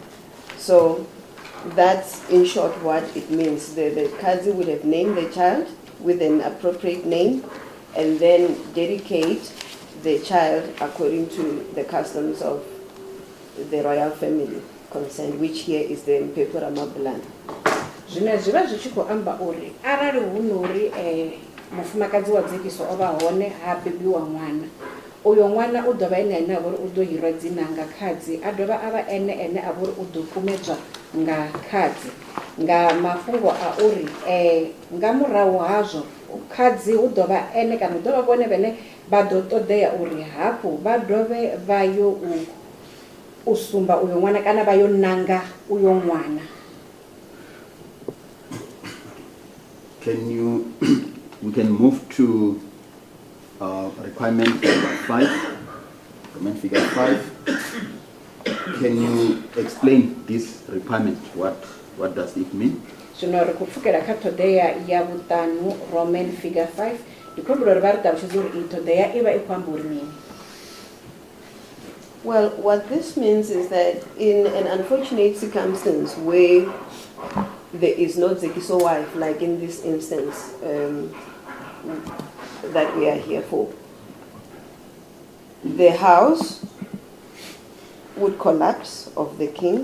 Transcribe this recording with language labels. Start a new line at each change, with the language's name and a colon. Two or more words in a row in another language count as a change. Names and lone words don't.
English: So that's in short what it means. The Kazi would have named the child with an appropriate name and then dedicate the child according to the customs of the royal family concerned, which here is the Mphephu Ramabulana.
Venda: Zwine zwiva zwi tshi khou amba uri arali hu nori mufumakadzi wa Zekiso o vha hone ha bebiwa ṅwana, uyo ṅwana u ḓo vha ene a vha uri u ḓo hirwa dzina nga khadzi, a dovha a vha ene a vha uri u ḓo kumedzwa nga khadzi, nga mafhungo a uri nga murahu hazwo khadzi hu ḓo vha ene kana hu ḓo vha vhone vhane vha ḓo ṱoḓea uri hafhu vha dovhe vha yo u sumba uyo ṅwana kana vha yo nanga uyo ṅwana.
English: We can move to requirement number 5, requirement figure 5. Can you explain this requirement? What does it mean?
Venda: Zwino ri khou pfukela kha ṱhoḓea ya vhuṱanu,
English: Roman figure 5.
Venda: Ndi khou humbula uri vha ri ṱalutshedza uri iyi ṱhoḓea i vha i khou amba uri mini?
English: Well, what this means is that in an unfortunate circumstance where there is no Zekiso wife, like in this instance that we are here for, the house would collapse of the king.